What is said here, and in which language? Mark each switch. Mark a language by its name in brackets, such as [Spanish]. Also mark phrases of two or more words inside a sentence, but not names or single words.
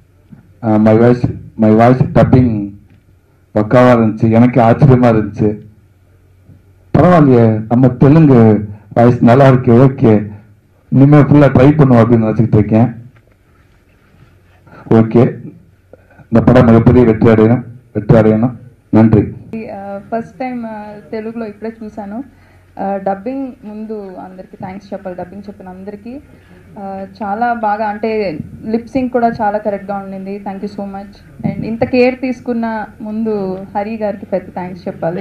[English] my voice dubbing [Tamil] பக்காவாக இருந்துச்சு. எனக்கு ஆச்சரியமா இருந்துச்சு. பரவாயில்லையே, நம்ம தெலுங்கு வாய்ஸ் நல்லா இருக்கு, ஓகே, இனிமேல் ஃபுல்லாக ட்ரை பண்ணுவோம் அப்படின்னு நினச்சிக்கிட்டு இருக்கேன். ஓகே, இந்த படம் மிகப்பெரிய வெற்றி அடையணும். నన్రి [English] first time [Telugu] తెలుగులో ఇప్పుడే చూశాను. డబ్బింగ్ ముందు అందరికీ థ్యాంక్స్ చెప్పాలి. డబ్బింగ్ చెప్పిన అందరికీ చాలా బాగా, అంటే [English] lip sync [Telugu] కూడా చాలా కరెక్ట్గా ఉండింది. [English] thank you so much. [Telugu] అండ్ ఇంత కేర్ తీసుకున్న ముందు హరి గారికి పెద్ద థ్యాంక్స్ చెప్పాలి.